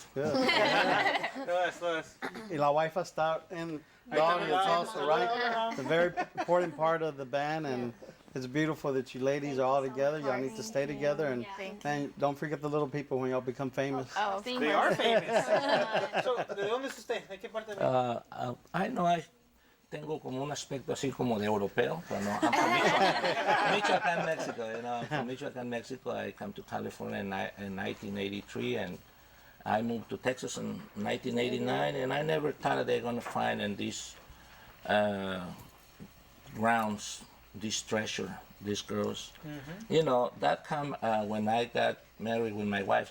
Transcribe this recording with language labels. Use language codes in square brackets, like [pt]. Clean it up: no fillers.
[en] Y la wife está in the audience also, right? It's a very important part of the band, and it's beautiful that you ladies are all together. Y'all need to stay together, and don't forget the little people when y'all become famous. Oh, [es] They are famous. So, ¿de dónde es usted? ¿De qué parte de I know I tengo como un aspecto así como de europeo, pero no, I'm from Michoacán, Mexico. [en] You know, I'm from Michoacán, Mexico. I came to California in 1983, and I moved to Texas in 1989, and I never thought they're going to find in these grounds this treasure, these girls. You know, that come when I got married with my wife.